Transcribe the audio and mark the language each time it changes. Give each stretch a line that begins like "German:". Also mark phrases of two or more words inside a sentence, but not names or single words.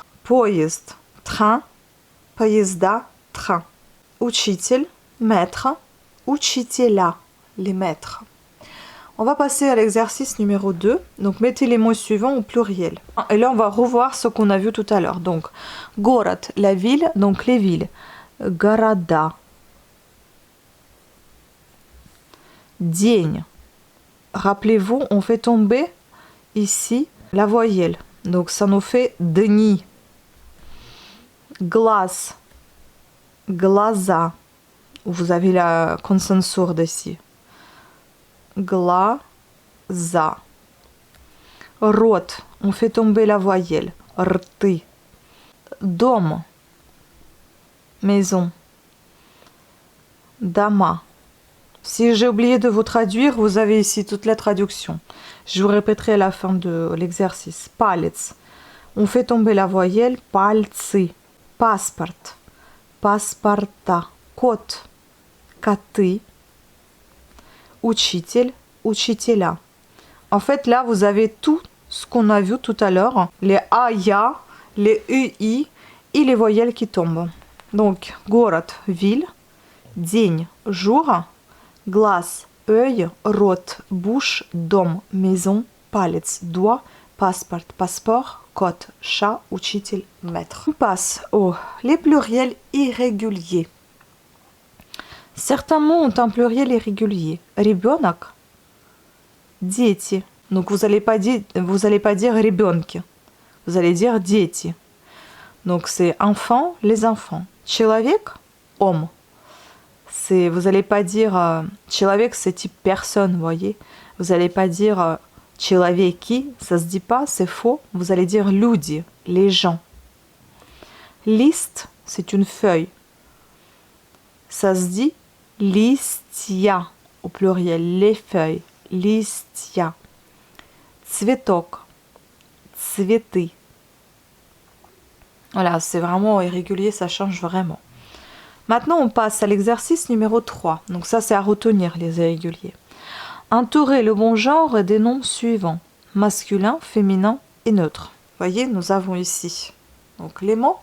Russian: Поезд, train, поезда, train.
French: Учитель, maître, учителя, les maîtres. On va passer à l'exercice numéro 2. Donc, mettez les mots suivants au pluriel. Et là, on va revoir ce qu'on a vu tout à l'heure. Donc, город, la ville, donc les villes.
Russian: Города. День.
French: Rappelez-vous, on fait tomber ici la voyelle. Donc, ça nous fait
Russian: дни. Глаз. Глаза.
French: Vous avez la consonne sourde ici.
Russian: Глаза. Рот.
French: On fait tomber la voyelle.
Russian: Рты. Дом.
French: Maison.
Russian: Дома.
French: Si j'ai oublié de vous traduire, vous avez ici toute la traduction. Je vous répéterai à la fin de l'exercice.
Russian: Палец.
French: On fait tomber la voyelle.
Russian: Пальцы. Паспорт. Паспорта. Кот. Коты. Учитель, учителя.
French: En fait, là, vous avez tout ce qu'on a vu tout à l'heure. Les A, ya, les UI et les voyelles qui tombent. Donc, город, ville. День, jour. Глаз, œil. Рот, bouche. Дом, maison. Палец, doigt. Паспорт, passeport. Кот, chat. Учитель, maître. On passe aux les pluriels irréguliers. Certains mots ont un pluriel irrégulier.
Russian: Ребенок, дети.
French: Donc vous allez pas dire ребенки. Vous allez dire дети. Donc c'est enfant, les enfants. Человек, homme. Vous allez pas dire человек, c'est type personne, vous voyez. Vous allez pas dire человеки, ça se dit pas, c'est faux. Vous allez dire люди, les gens. Liste, c'est une feuille. Ça se dit листья, au pluriel, les feuilles,
Russian: листья. Цветок, цветы.
French: Voilà, c'est vraiment irrégulier, ça change vraiment. Maintenant, on passe à l'exercice numéro 3. Donc ça, c'est à retenir, les irréguliers. Entourer le bon genre des noms suivants. Masculin, féminin et neutre. Vous voyez, nous avons ici donc les mots.